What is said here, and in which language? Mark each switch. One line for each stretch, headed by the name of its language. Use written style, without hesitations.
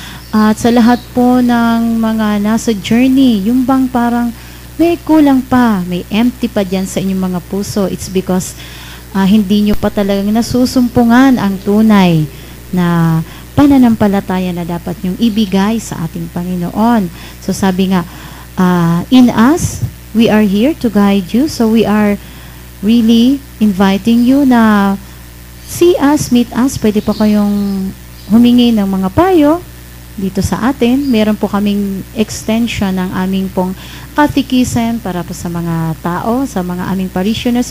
Filipino: At sa lahat po ng mga nasa journey, yung bang parang may kulang pa, may empty pa dyan sa inyong mga puso,
English: it's because
Filipino: hindi nyo pa talagang nasusumpungan ang tunay na pananampalataya na dapat nyong ibigay sa ating Panginoon.
English: So
Filipino: sabi nga,
English: in us, we are here to guide you. So we are really inviting you na see us, meet us.
Filipino: Pwede po kayong humingi ng mga payo dito sa atin. Meron po kaming extension ng aming pong catechism para po sa mga tao, sa mga aming parishioners.